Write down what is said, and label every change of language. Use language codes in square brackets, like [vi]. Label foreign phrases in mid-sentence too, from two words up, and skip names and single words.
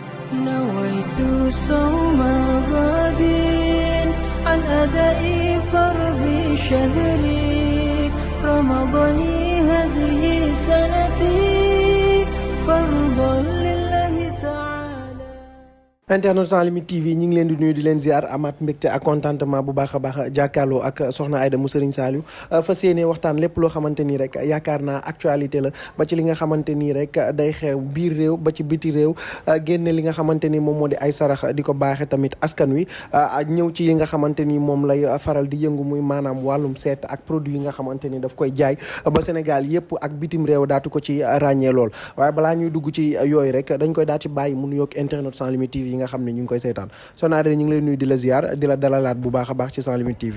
[ar] نويت صوم غد عن أداء فرض شهري رمضان هذه سنتي فرضا لله تعالى. [wo] internet Sans Limites TV ñi ngi leen di nuyu di leen ziar amaat mbégte ak contentement bu baax a baax jàkkaarloo ak soxna Aida mu Serigne Saliou fas yéene waxtaan lépp loo xamante nii rek yaakaar naa actualité la ba ci li nga xamante nii rek day xew biir réew ba ci biti réew génne li nga xamante ni moom moo di ay sarax di ko baaxe tamit askan wi ñëw ci yi nga xamante ni moom lay faral di yëngu muy maanaam wàllum seet ak produit yi nga xamante ni daf koy jaay ba Sénégal yëpp ak bitim réew daatu ko ci ràññee lool waaye balaa ñuy dugg ci yooyu rek dañ koy daal ci bàyyi mu nuyoog internet Sans Limites TV nga xam ne ñu ngi koy seetaan Soxna Aida ñu ngi lay nuyu di la ziar di la dalalaat bu baax a baax ci Sans Limites TV.